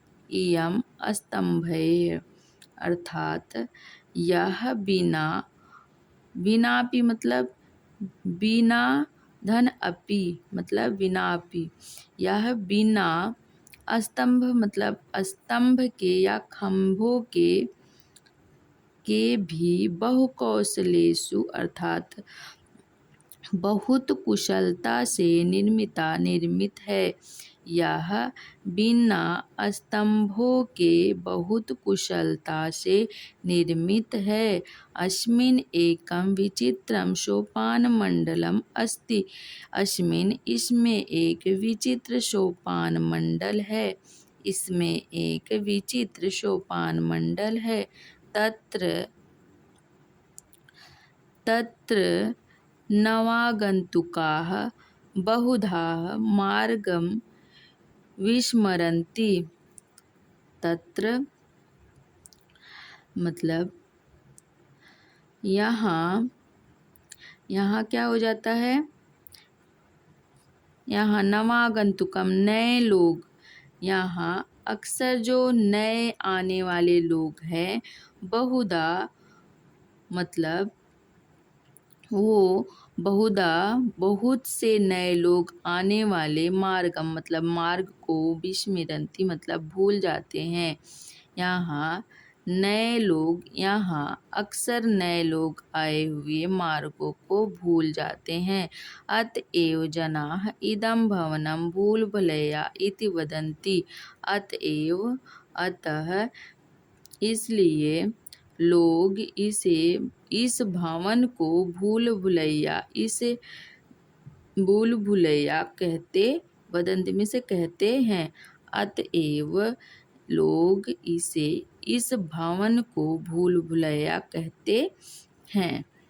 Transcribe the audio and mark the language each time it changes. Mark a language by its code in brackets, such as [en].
[hi] इयं स्तंभैः अर्थात यह विनापि मतलब बिना धन अपि मतलब विनापि यह बिना स्तंभ मतलब स्तंभ के या खंभों के भी बहुकौशलेषु अर्थात बहुत कुशलता से निर्मित है। यह बिना स्तंभों के बहुत कुशलता से निर्मित है। [sa] अस्मिन् एकं विचित्रं सोपानमण्डलम् अस्ति। [hi] अस्मिन् इसमें एक विचित्र सोपानमण्डल है। इसमें एक विचित्र सोपानमण्डल है। [sa] तत्र तत्र नवागन्तुकाः बहुधा मार्गं विस्मरन्ति। [hi] तत्र मतलब यहाँ यहाँ क्या हो जाता है, यहाँ नवागंतुकम नए लोग, यहाँ अक्सर जो नए आने वाले लोग हैं, बहुधा मतलब वो बहुधा बहुत से नए लोग आने वाले मार्गम मतलब मार्ग को विस्मरन्ति मतलब भूल जाते हैं। यहाँ अक्सर नए लोग आए हुए मार्गों को भूल जाते हैं। [sa] अतएव जनाः इदं भवनं भूलभुलैया इति वदन्ति। [hi] अतः इसलिए लोग इस भवन को भूल भुलैया कहते, वदंती में से कहते हैं। अतएव लोग इस भवन को भूल भुलैया कहते हैं।